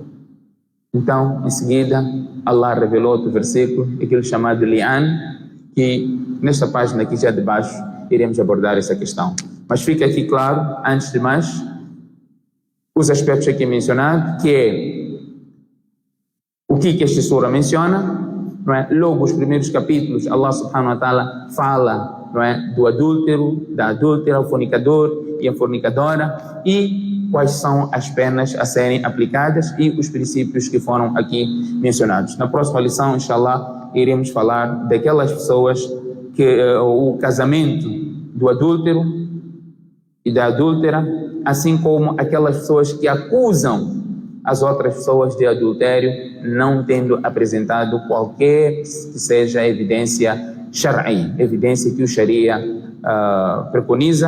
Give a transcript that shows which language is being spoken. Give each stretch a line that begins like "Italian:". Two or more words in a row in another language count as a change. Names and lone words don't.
Portuguese: Então em seguida Allah revelou outro versículo, aquele chamado Li'an, que nesta página aqui já de baixo iremos abordar essa questão. Mas fica aqui claro, antes de mais, os aspectos aqui mencionados, que é o que esta sura menciona, não é? Logo os primeiros capítulos, Allah
Arabic: سبحانه وتعالى
Portuguese: fala, não é, do adúltero, da adúltera, o fornicador e a fornicadora, e quais são as penas a serem aplicadas e os princípios que foram aqui mencionados. Na próxima lição, inshallah, iremos falar daquelas pessoas que o casamento do adúltero e da adúltera, assim como aquelas pessoas que acusam as outras pessoas de adultério, não tendo apresentado qualquer que seja evidência shar'i, evidência que o Sharia preconiza.